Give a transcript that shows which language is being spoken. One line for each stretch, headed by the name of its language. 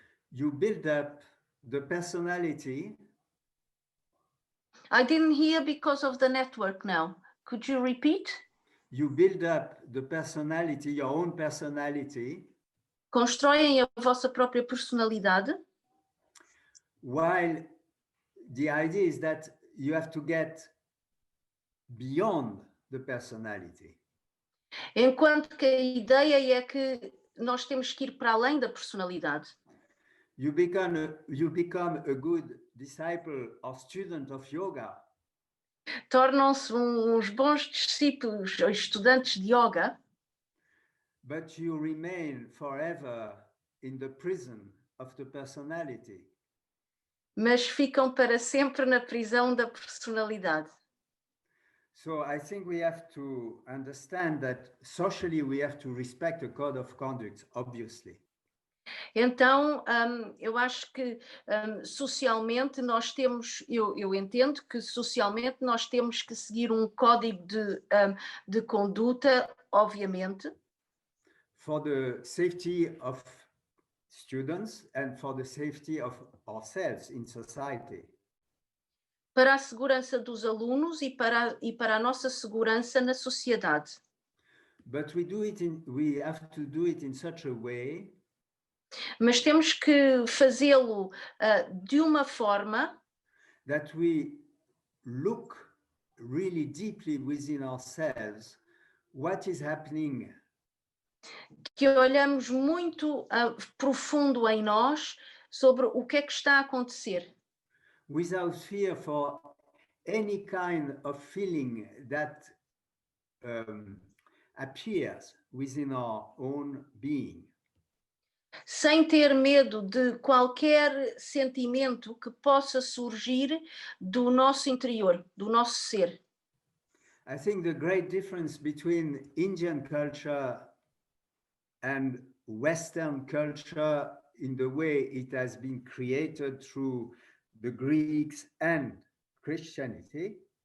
English: you build up the personality. I didn't hear because of the network now. Could you repeat? You build up the personality, your own personality,
Portuguese: Constroem a vossa própria personalidade,
English: while the idea is that you have to get beyond the personality.
Portuguese: enquanto que a ideia é que nós temos que ir para além da personalidade.
English: You become a good disciple or student of yoga,
Portuguese: Tornam-se uns bons discípulos ou estudantes de yoga,
English: but you remain forever in the prison of the personality.
Portuguese: mas ficam para sempre na prisão da personalidade.
English: So I think we have to understand that socially we have to respect a code of conduct, obviously.
Portuguese: Então, eu acho que socialmente nós temos, eu entendo que socialmente nós temos que seguir um código de conduta, obviamente,
English: For the safety of students and for the safety of ourselves in society.
Portuguese: para a segurança dos alunos e para a nossa segurança na sociedade.
English: But we have to do it in such a way
Portuguese: Mas temos que fazê-lo de uma forma
English: that we look really deeply within ourselves what is happening,
Portuguese: que olhamos muito profundo em nós sobre o que é que está a acontecer,
English: without fear for any kind of feeling that appears within our own being.
Portuguese: sem ter medo de qualquer sentimento que possa surgir do nosso interior, do nosso ser.
English: I think the great difference between Indian culture and Western culture in the way it has been created through the Greeks and Christianity